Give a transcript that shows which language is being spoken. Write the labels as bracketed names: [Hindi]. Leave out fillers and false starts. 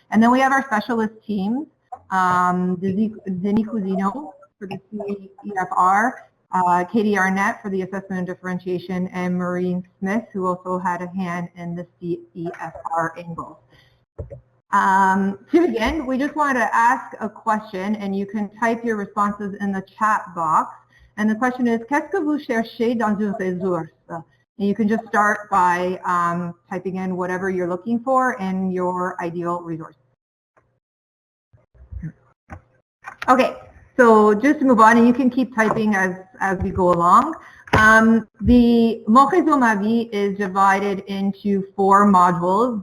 [English] And then we have our specialist teams, Denis Cousino for the CEFR, Katie Arnett for the assessment and differentiation, and Maureen Smith, who also had a hand in the CEFR angle. To begin, we just wanted to ask a question, and you can type your responses in the chat box. And the question is, [French] qu'est-ce que vous cherchez dans une ressource? [English] And you can just start by typing in whatever you're looking for in your ideal resource. Okay, so just to move on, and you can keep typing as we go along. The Mon Réseau Ma Vie is divided into 4 modules.